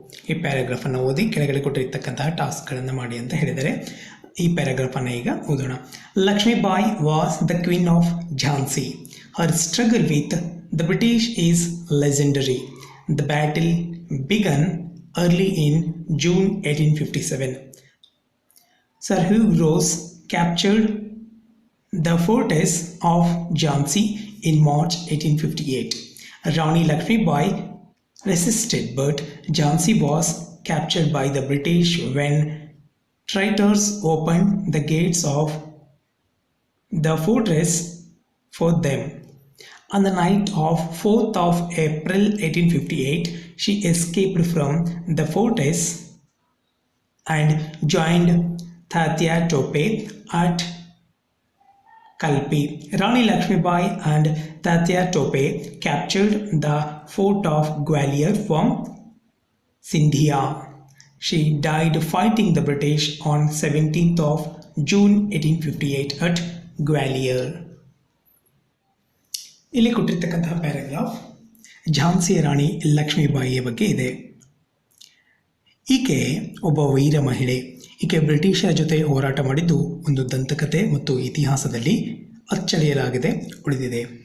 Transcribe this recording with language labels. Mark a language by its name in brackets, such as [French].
[Kannada] ಈ ಪ್ಯಾರಾಗ್ರಾಫನ್ನು ಓದಿ ಕೆಳಗಡೆ ಕೊಟ್ಟಿರ್ತಕ್ಕಂತಹ ಟಾಸ್ಕ್ಗಳನ್ನು ಮಾಡಿ ಅಂತ ಹೇಳಿದರೆ ಈ ಪ್ಯಾರಾಗ್ರಾಫನ್ನು ಈಗ ಓದೋಣ. [English] Lakshmibai was the queen of Jhansi. Her struggle with the British is legendary. The battle began early in June 1857. Sir Hugh Ross captured the fortress of Jhansi in March 1858. Rani Lakshmi Bai resisted, but Jhansi was captured by the British when traitors opened the gates of the fortress for them. On the night of 4th of April 1858, she escaped from the fortress and joined Tatya Tope at Kalpi. Rani Lakshmibai and Tatya Tope captured the fort of Gwalior from Sindhia. She died fighting the British on 17th of June 1858 at Gwalior. [Kannada] ಇಲ್ಲಿ ಕೊಟ್ಟಿರ್ತಕ್ಕಂತಹ paragraph Jhansi Rani ಲಕ್ಷ್ಮೀಬಾಯಿಯ ಬಗ್ಗೆ ಇದೆ. ಈಕೆ ಒಬ್ಬ ವೀರ ಮಹಿಳೆ. ಈಕೆ ಬ್ರಿಟಿಷರ ಜೊತೆ ಹೋರಾಟ ಮಾಡಿದ್ದು ಒಂದು ದಂತಕತೆ ಮತ್ತು ಇತಿಹಾಸದಲ್ಲಿ ಅಚ್ಚಳಿಯಲಾಗದೆ ಉಳಿದಿದೆ.